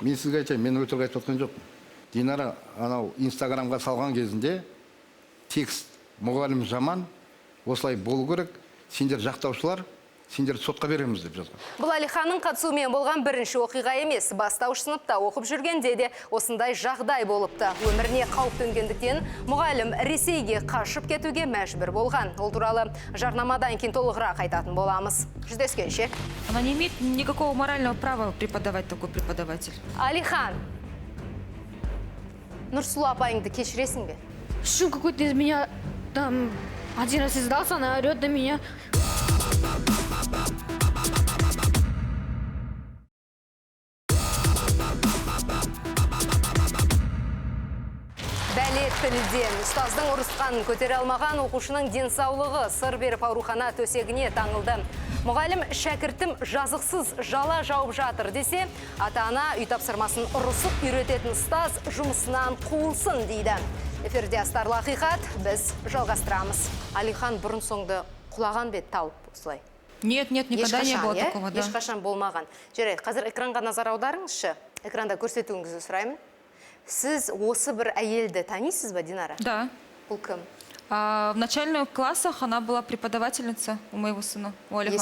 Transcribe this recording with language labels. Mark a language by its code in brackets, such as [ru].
[kk] Мен сізге айтайын, мен өтірік айтып отқан жоқпын. Динара анау Инстаграмға салған кезінде текст мұғалім жаман, осылай болу керек, сендер жақтаушылар, сендерді сотқа береміз деп жазған. Бұл Алиханның қатысуымен болған бірінші оқиға емес. Бастауыш сыныпта оқып жүргенде де осындай жағдай болыпты. Өміріне қауіп төнгендіктен мұғалім Ресейге қашып кетуге мәжбүр болған. Ол туралы жарнамадан кейін толығырақ айтатын боламыз. Жүздескенше. [ru] Она не имеет никакого морального права преподавать такой преподаватель. [kk] Алихан, Нұрсұлу апайыңды кешіресің бе? [ru] Что какой-то из меня там один раз издался, она орет на меня. [kk] Бәле тілден ұстаздың ұрысқанын көтере алмаған оқушының денсаулығы сыр беріп аурухана төсегіне таңылды. Мұғалім шәкіртім жазықсыз жала жауып жатыр десе, ата-ана үй тапсырмасын ұрысып үйрететін ұстаз жұмысынан қуылсын дейді. Эфирде астарлы ақиқат, біз жалғастырамыз. Алихан бұрын соңды құлаған бет талып осылай. [ru] Нет, никогда не было такого, да. [kk] Ешқашан болмаған. Жарайды, қазір экранға назар аударыңызшы. Экранда көрсетуіңізді сұраймын. Сіз осы бір әйелді танисыз ба, Динара? [ru] Да. [kk] Бұл кім? [ru] В начальных классах она была преподавательница у моего сына, у Алихана.